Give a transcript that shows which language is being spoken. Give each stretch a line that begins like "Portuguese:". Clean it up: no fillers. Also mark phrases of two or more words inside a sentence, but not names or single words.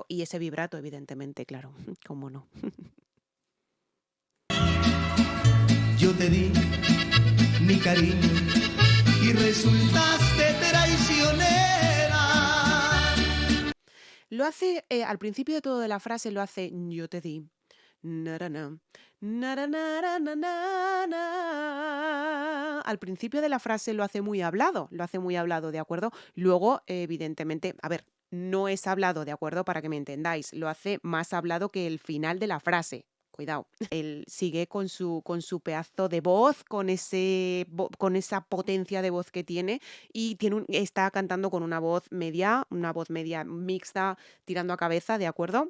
Spanish: Y ese vibrato, evidentemente, claro, cómo no. Yo te di mi cariño y resultaste traicionera. Lo hace, al principio de todo de la frase lo hace yo te di. Narana, naranara, na, na, na. Al principio de la frase lo hace muy hablado, ¿de acuerdo? Luego, evidentemente, a ver, no es hablado, ¿de acuerdo? Para que me entendáis, lo hace más hablado que el final de la frase. Cuidado, él sigue con su pedazo de voz, con esa potencia de voz que tiene y está cantando con una voz media mixta, tirando a cabeza, ¿de acuerdo?